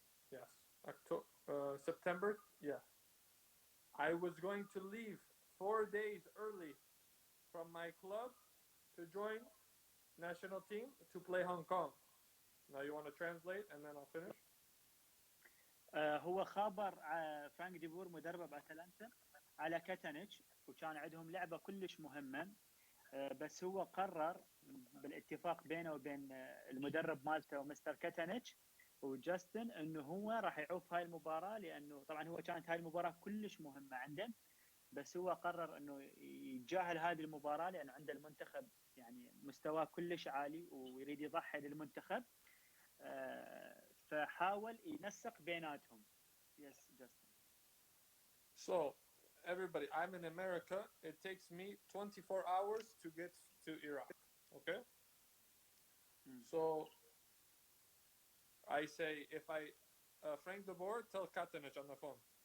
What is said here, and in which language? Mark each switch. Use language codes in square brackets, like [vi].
[en] Yes, September. Yeah. I was going to leave 4 days early from my club to join national team to play Hong Kong. Now you want to translate and then I'll finish. [ar] هو خابر فرانك ديبور مدرب أتلانتا على كاتانيتش وكان عندهم لعبة كلش مهمة بس هو قرر بالاتفاق بينه وبين المدرب مالته ومستر كاتانيتش وجاستن انه هو راح يعوف هاي المباراة لانه طبعا هو كانت هاي المباراة كلش مهمة عنده بس هو قرر انه يتجاهل هذه المباراة لانه عنده المنتخب يعني مستواه كلش عالي ويريد يضحي للمنتخب فحاول ينسق بيناتهم. [en] Yes, Justin. So, everybody, I'm in America. It takes me 24 hours to get to Iraq. Okay? So, I say, if Frank DeBoer, tell Katanich on the phone.